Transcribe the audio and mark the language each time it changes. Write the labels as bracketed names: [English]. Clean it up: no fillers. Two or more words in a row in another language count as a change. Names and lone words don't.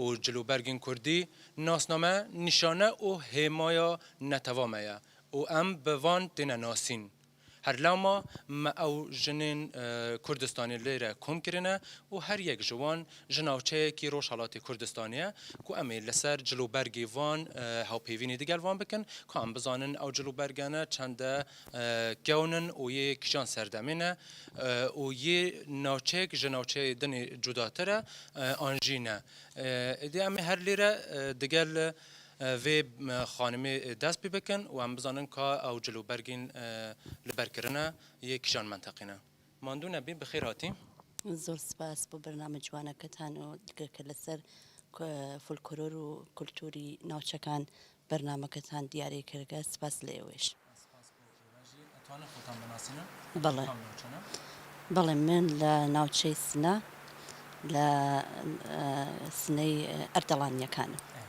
[Kurdish] cilûbergên Kurdî nasname nîşane û hêmaya neteva me ye û em bi van têne nasîn her lewma me ew jinên Kurdistanê lê re kom kirine û her yek ji wan ji navçeyekî Rojhilatê Kurdistanê ye ku em ê li ser cilûbergê van hewpêvînê digel van bikin ku em bizanin ew cilûbergane çend de gewnin û yê kîjan serdemê ne û yê navçeyek ji navçeyê dinê cudatir e an jî ne. Êdî em ê her lê re digel vê xanimê dest pê bikin û em bizanin ka ew cilûbergên li ber kirine yê kîjan menteqê ne. Mandû nebî bi xêr hatî. [Central Kurdish] زۆر سپاس بۆ بەرنامە جوانەکەتان و دیگەکە لەسەر فولکلۆر و کولتوری ناوچەکان بەرنامەکەتان دیارە کردگە سپاس لە ئێوەش. بەڵێ بەڵێ من لە ناوچەی سنە لە سنەی ئەردەڵانیەکانم.